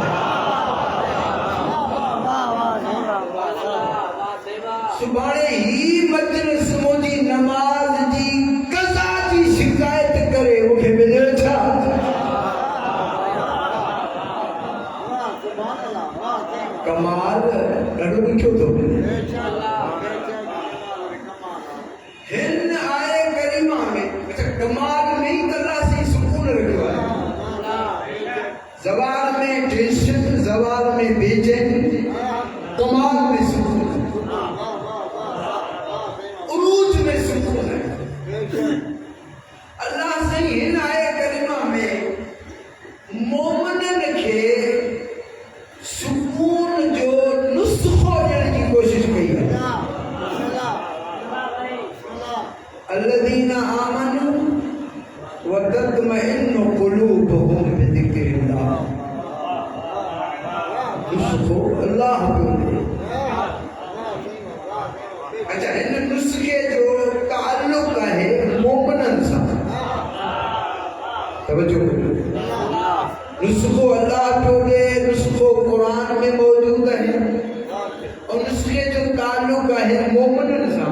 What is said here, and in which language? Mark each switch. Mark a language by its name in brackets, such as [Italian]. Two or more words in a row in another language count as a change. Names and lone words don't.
[Sindhi] सुभाणे ही मजलिस मुंहिंजी नमाज़ जी कज़ा जी शिकायत करे मूंखे मिलियो छा? कमाल ॾाढो ॾुखियो थो मिले। हिन आहे गरिमा में, अच्छा कमाल में ई अल्लाह से सुकून रखियो आहे। [Urdu] زوال میں ٹینشن، زوال میں بےچینی، کمال میں سکون، عروج میں سکون ہے. [Sindhi] अल्लाह से हिन आहे गरिमा में मोमिननि खे सुकून जो नुस्ख़ो ॾियण जी कोशिश कई है। [Arabic] الذين آمنوا وتطمئن قلوبهم بذكر الله। [Sindhi] नुस्ख़ो अल्लाह पियो ॾे। अच्छा, हिन नुस्ख़े जो ताल्लुक़ आहे मोमिननि सां। तवज्जो करियो। नुस्ख़ो अल्लाह पियो ॾे, नुस्ख़ो क़ुरान में मौजूद आहे, और नुस्ख़े जो ताल्लुक़ आहे मोमिननि सां।